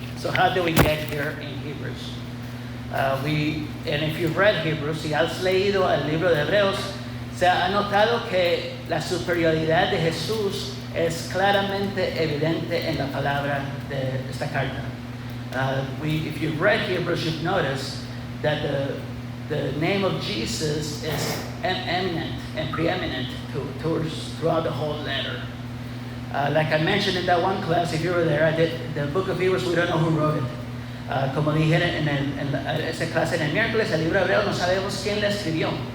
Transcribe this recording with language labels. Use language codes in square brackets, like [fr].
[en] So how do we get here in Hebrews? And if you've read Hebrews, [es] si has leído el libro de Hebreos, se ha notado que la superioridad de Jesús es claramente evidente en la palabra de esta carta. [en] If you've read Hebrews, you've noticed that the name of Jesus is eminent and preeminent throughout the whole letter. Like I mentioned in that one class, if you were there, I did the book of Hebrews, we don't know who wrote it. [es] Como dije en esa clase en el miércoles, el libro de Hebreos no sabemos quién la escribió.